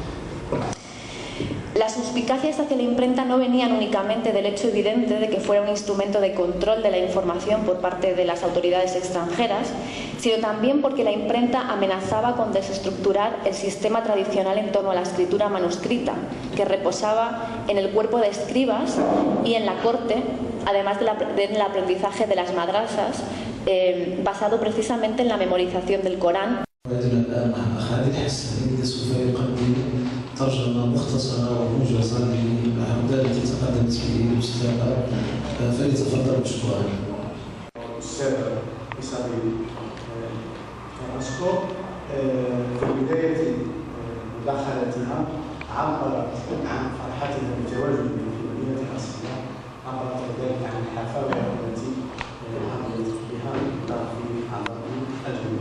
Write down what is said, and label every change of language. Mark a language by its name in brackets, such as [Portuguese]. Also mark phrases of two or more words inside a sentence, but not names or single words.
[Spanish] Las suspicacias hacia la imprenta no venían únicamente del hecho evidente de que fuera un instrumento de control de la información por parte de las autoridades extranjeras, sino también porque la imprenta amenazaba con desestructurar el sistema tradicional en torno a la escritura manuscrita, que reposaba en el cuerpo de escribas y en la corte, además del aprendizaje de las madrazas, basado precisamente en la memorización del Corán. [Arabic] ترجمة مختصرة وموجزة للأعمال التي تقدمت به الأستاذة فليتفضل مشكورا. الأستاذة إسابيل كراسكو في بداية مداخلتها عبرت عن فرحتها بالتواجد في مدينة الأصلية، عبرت كذلك عن الحفاوة التي حظيت بها من طرف أعضاء الجميع.